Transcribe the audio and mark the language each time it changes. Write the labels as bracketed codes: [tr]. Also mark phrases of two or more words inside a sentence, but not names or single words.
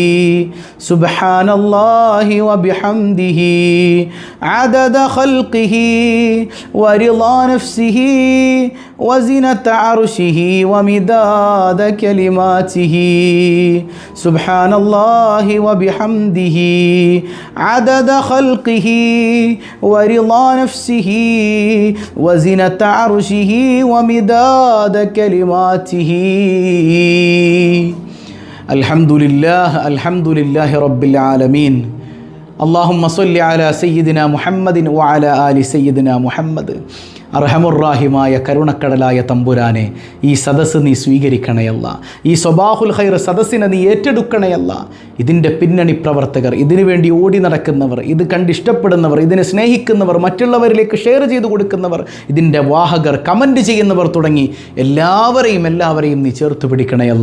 [ar] سبحان الله وبحمده عدد خلقه ورضا نفسه وزنة عرشه ومداد كلماته. سبحان الله وبحمده عدد خلقه ورضا نفسه وزنة عرشه ومداد كلماته. الحمد لله رب العالمين. اللهم صل على سيدنا محمد وعلى آل سيدنا محمد. [ml] അർഹമുറാഹിമായ കരുണക്കടലായ തമ്പുരാനെ, ഈ സദസ്സ് നീ സ്വീകരിക്കണയല്ല, ഈ സ്വബാഹുൽ ഖൈർ സദസ്സിനെ നീ ഏറ്റെടുക്കണയല്ല. ഇതിൻ്റെ പിന്നണി പ്രവർത്തകർ, ഇതിനു വേണ്ടി ഓടി നടക്കുന്നവർ, ഇത് കണ്ടിഷ്ടപ്പെടുന്നവർ, ഇതിനെ സ്നേഹിക്കുന്നവർ, മറ്റുള്ളവരിലേക്ക് ഷെയർ ചെയ്ത് കൊടുക്കുന്നവർ, ഇതിൻ്റെ വാഹകർ, കമൻറ്റ് ചെയ്യുന്നവർ തുടങ്ങി എല്ലാവരെയും നീ ചേർത്ത് പിടിക്കണയല്ല.